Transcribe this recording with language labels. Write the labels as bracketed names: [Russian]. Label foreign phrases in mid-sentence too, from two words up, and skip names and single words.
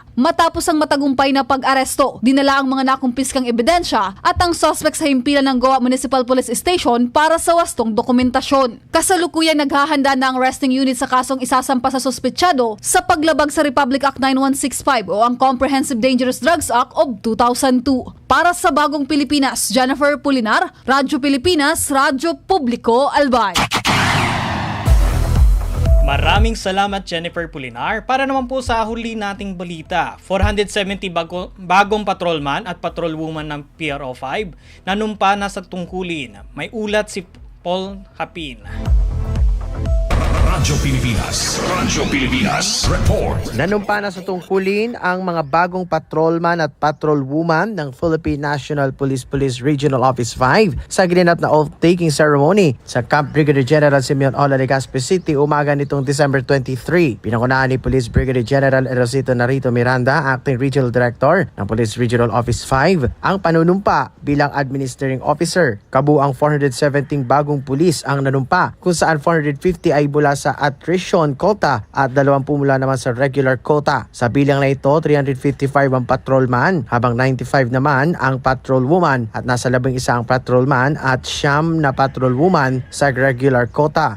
[Filipino] Matapos ang matagumpay na pag-aresto, dinala ang mga nakumpiskang ebidensya at ang suspect sa himpilan ng Goa Municipal Police Station para sa wastong dokumentasyon. Kasalukuyang naghahanda na ang [English] arresting unit [Filipino] sa kasong isasampa sa suspetsyado sa paglabag sa Republic Act 9165 o ang Comprehensive Dangerous Drugs Act of 2002. Para sa Bagong Pilipinas, Jennifer Polinar, Radyo Pilipinas, Radyo Publiko, Albay. Maraming salamat Jennifer Polinar. Para naman po sa huli nating balita, 470 bagong patrolman at patrolwoman ng PRO5 nanumpa na sa tungkulin. May ulat si Paul Hapin. Radyo Pilipinas Report. Nanumpa na sa tungkulin ang mga bagong patrolman at patrolwoman ng Philippine National Police Regional Office 5 sa ginanap na [English] oath-taking ceremony [Filipino] sa Camp Brigadier General Simeon Ola, Legazpi City umaga nitong December 23. Pinangunahan ni Police Brigadier General Erosito Narito Miranda, Acting Regional Director ng Police Regional Office 5, ang panunumpa bilang [English] Administrating Officer. [Filipino] Kabuang 417 bagong pulis ang nanumpa, kung saan 450 ay mula sa [English] attrition quota [Filipino] at 20 mula naman sa [English] regular quota. [Filipino] Sa bilang na ito, 355 ang patrolman habang 95 naman ang patrolwoman at nasa 11 ang patrolman at 9 na patrolwoman sa [English] regular quota.